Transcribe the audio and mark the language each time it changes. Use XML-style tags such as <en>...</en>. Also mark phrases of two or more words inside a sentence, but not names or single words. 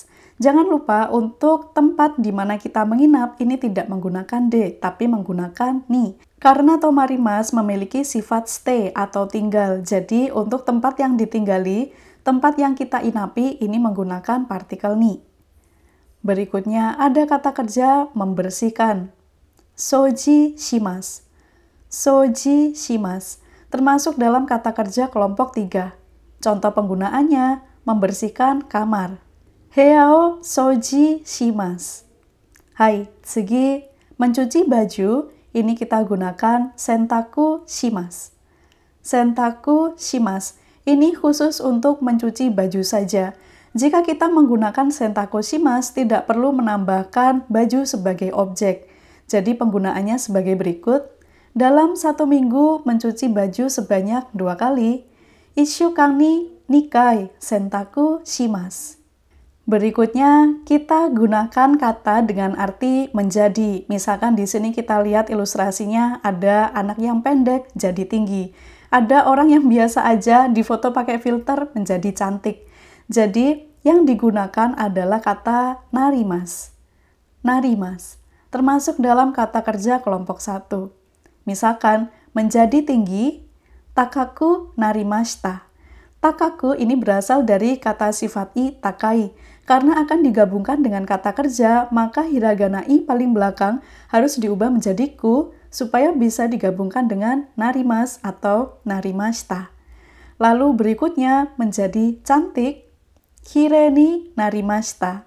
<id>Jangan lupa untuk tempat di mana kita menginap ini tidak menggunakan de, tapi menggunakan ni. Karena tomarimas memiliki sifat stay atau tinggal. Jadi untuk tempat yang ditinggali, tempat yang kita inapi ini menggunakan partikel ni. Berikutnya ada kata kerja membersihkan.</id> <ja>掃除します. 掃除します</ja> <id>termasuk dalam kata kerja kelompok 3. Contoh penggunaannya membersihkan kamar.</id> <ja>部屋を掃除します.</ja> <id>Hai, mencuci baju ini kita gunakan</id> <ja>洗濯します. 洗濯します.</ja> <id>Ini khusus untuk mencuci baju saja. Jika kita menggunakan</id> <ja>洗濯します,</ja> <id>tidak perlu menambahkan baju sebagai objek. Jadi penggunaannya sebagai berikut. Dalam 1 minggu mencuci baju sebanyak 2 kali.</id> <ja>一週間に二回洗濯します.</ja> <id>Berikutnya, kita gunakan kata dengan arti menjadi. Misalkan di sini kita lihat ilustrasinya ada anak yang pendek jadi tinggi. Ada orang yang biasa aja difoto pakai filter menjadi cantik. Jadi, yang digunakan adalah kata narimas. Narimas, termasuk dalam kata kerja kelompok 1. Misalkan, menjadi tinggi,</id> <ja>高くなりました.</ja> <id>Takaku ini berasal dari kata sifat i takai. Karena akan digabungkan dengan kata kerja, maka hiragana i paling belakang harus diubah menjadi ku, supaya bisa digabungkan dengan narimas atau narimashita. Lalu berikutnya menjadi cantik,</id> <ja>きれいになりました.</ja>